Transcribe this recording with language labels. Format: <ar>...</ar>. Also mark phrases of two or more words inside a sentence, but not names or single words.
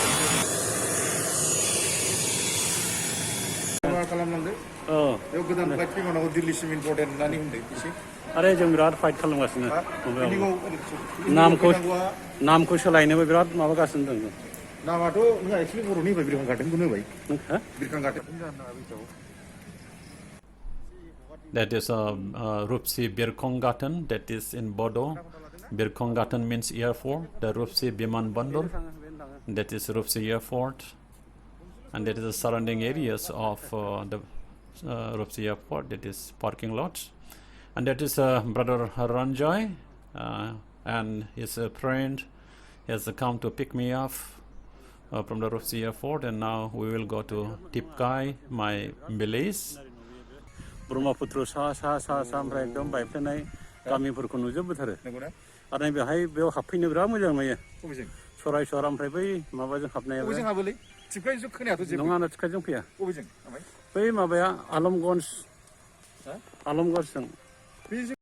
<brx>अरे जों बिराद फाइट खालामगासिनो नामखौ सोलायनोबो बिराद माबागासिनो दं नामाथ' नोंहा एक्चुअलि बर'नि होबाय बिरखां गार्डेनखौनो होबाय बिरखां गार्डेन</brx> <en>That is Rupsi Birkongatan, that is in Bodo. Birkongatan means airport. The Rupsi Biman Bandar, that is Rupsi Airport. And that is the surrounding areas of the Rupsi Airport, that is parking lots. And that is Brother Ranjay and his friend has come to pick me up from the Rupsi Airport, and now we will go to Tipkai, my village.</en> <brx>ब्रह्मपुत्र सा सा सा सा ओमफ्राय एकदम बायफ्लेनाय गामिफोरखौ नुजोबबोथारो आरो बेहाय बेयाव हाबफैनो बिराद मोजां नुयो सरायसरा ओमफ्राय बै माबाजों हाबनाया बबेजों हाबोलै टिपकाइजों खोनायाथ' जेबो नङा टिपकाइजों फैया बबेजों बै माबाया आलमगन्जजों</brx>